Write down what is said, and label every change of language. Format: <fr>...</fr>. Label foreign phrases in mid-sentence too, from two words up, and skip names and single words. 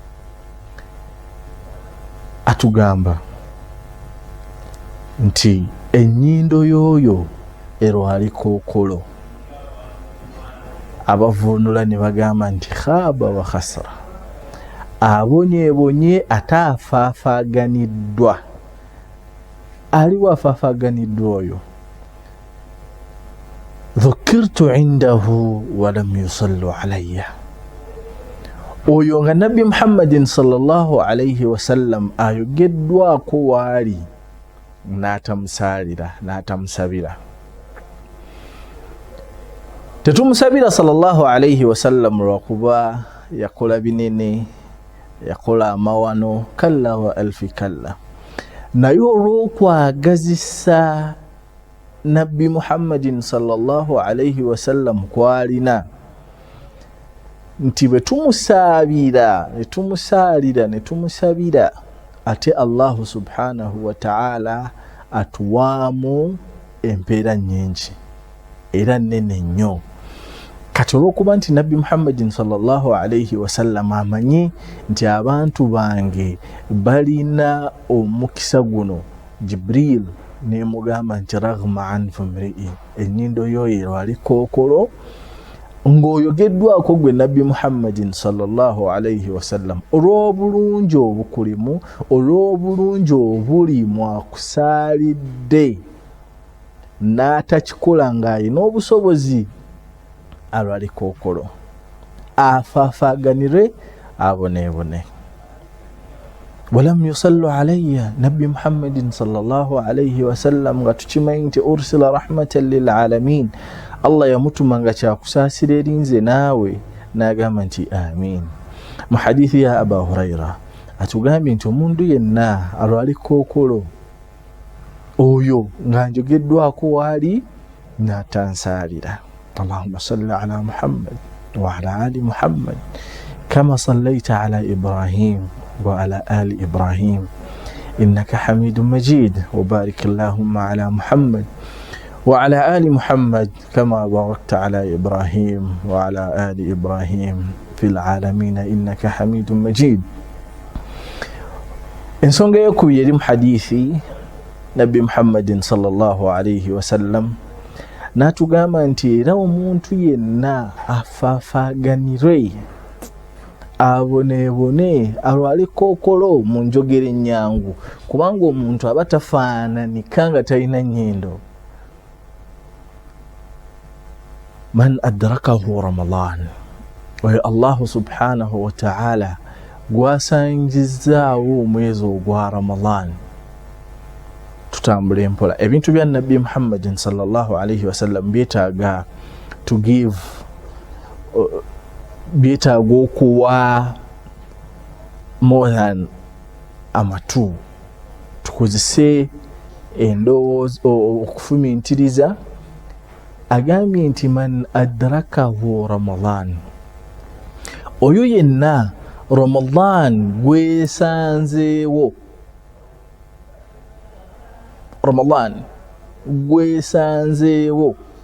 <lg>Atugamba nti ennyindo y'oyo erwali kookolo, abavuunula ne bagamba nti</lg> <ar>خاب وخسر,</ar> <lg>abonyeebonye ate afaafaaganiddwa. Aliwo afaafaaganiddwa oyo?</lg> <ar>ذكرت عنده ولم يصل علي,</ar> <lg>oyo nga Nabbi Muhammadin</lg> <ar>صلى الله عليه وسلم</ar> <lg>ayogeddwako waali n'atamusaalira n'atamusabira. Tetumusabira</lg> <ar>صلى الله عليه وسلم</ar> <lg>lwakuba yakola binene, yakola amawano,</lg> <ar>كلا وألف كلا,</ar> <lg>naye olw'okwagazisa Nabbi Muhammadin</lg> <ar>صلى الله عليه وسلم</ar> <lg>kwalina nti bwe tumusaabira ne tumusabira ate</lg> <ar>الله سبحانه وتعالى</ar> <lg>atuwaamu empeera nnyingi era nnene nnyo. Kati olw'okuba nti Nabbi Muhammadin</lg> <ar>صلى الله عليه وسلم</ar> <lg>amanyi nti abantu bange balina omukisa guno, Jibril nemugamba nti</lg> <ar>رغم أنف امرئ,</ar> <lg>ennyindo yoyo erwali kookolo, ng'oyogeddwako gwe Nabbi Muhammadin</lg> <ar>صلى الله عليه وسلم</ar> <lg>olw'obulungi obukulimu, olw'obulungi obuli mwakusaalidde, n'atakikola ng'alina obusobozi, alwali kookolo, afaafaaganire, aboneebone.</lg> <ar>ولم يصل علي,</ar> <lg>Nabbi Muhammadin</lg> <ar>صلى الله عليه وسلم</ar> <lg>nga tukimanyi nti</lg> <ar>أرسل رحمة للعالمين,</ar> <lg>Allah yamutuma nga kyakusaasira eri nze naawe, n'agamba nti amin. Mu hadithi ya Aba Huraira atugambye nti omuntu yenna alwali kookolo oyo nga njogeddwako waali n'atansaalira.</lg> <ar>اللهم صل على محمد وعلى آل محمد كما صليت على إبراهيم وعلى آل إبراهيم إنك حميد مجيد، وبارك اللهم على محمد وعلى آل محمد كما باركت على إبراهيم وعلى آل إبراهيم في العالمين إنك حميد مجيد.</ar> <lg>ensonga eyokubiri eri mu hadithi Nabbi Muhammadin</lg> <ar>صلى الله عليه وسلم</ar> <lg>n'atugamba nti era omuntu yenna afaafaaganire, aboneebone, alwali kookolo mu njogera ennyangu, kubanga omuntu aba tafaananika nga talina nnyindo.</lg> <ar>من أدركه رمضان,</ar> <lg>oyo</lg> <ar>الله سبحانه وتعالى</ar> <lg>gwasangizaawo omwezi ogwa Ramadan. Tutambule mpola. Ebintu bya Nabbi Muhammadin</lg> <ar>صلى الله عليه وسلم</ar> <lg>byetaaga</lg> <en>to give,</en> <lg>byetaaga okuwa</lg> <en>more than</en> <lg>amatu, tukozese endowooza okufumintiriza. Agambye nti</lg> <ar>من أدركه رمضان,</ar> <lg>oyo yenna Ramadan gwesanzeewo, Ramadan gwesanzeewo,</lg>